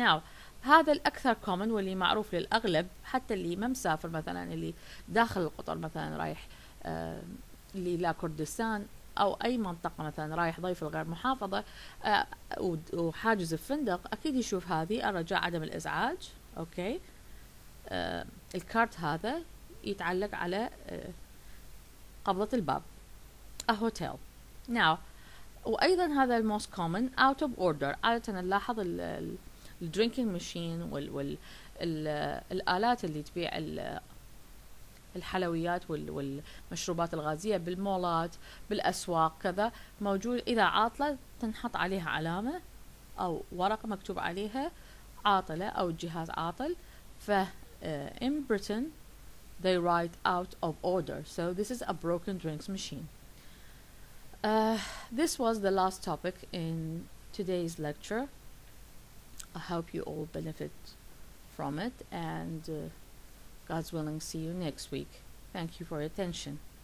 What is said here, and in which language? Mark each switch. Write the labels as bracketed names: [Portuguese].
[Arabic] now هذا الأكثر common واللي معروف للأغلب، حتى اللي ما مسافر مثلا، اللي داخل القطر مثلا رايح اللي لا كردستان أو أي منطقة مثلا رايح ضيف الغير محافظة وحاجز الفندق، أكيد يشوف هذه الرجاء عدم الإزعاج. أوكي، الكارت هذا يتعلق على قبضة الباب [English] a hotel. now [Arabic] وأيضا هذا الموست [English] common out of order. [Arabic] عادة نلاحظ الدرينكينج ماشين والآلات اللي تبيع الحلويات والمشروبات الغازية بالمولات بالأسواق كذا موجود، إذا عاطلة تنحط عليها علامة أو ورقة مكتوب عليها عاطلة أو الجهاز عاطل. [English] ف in Britain they write out of order, so this is a broken drinks machine. This was the last topic in today's lecture. I hope you all benefit from it, and God's willing, see you next week. Thank you for your attention.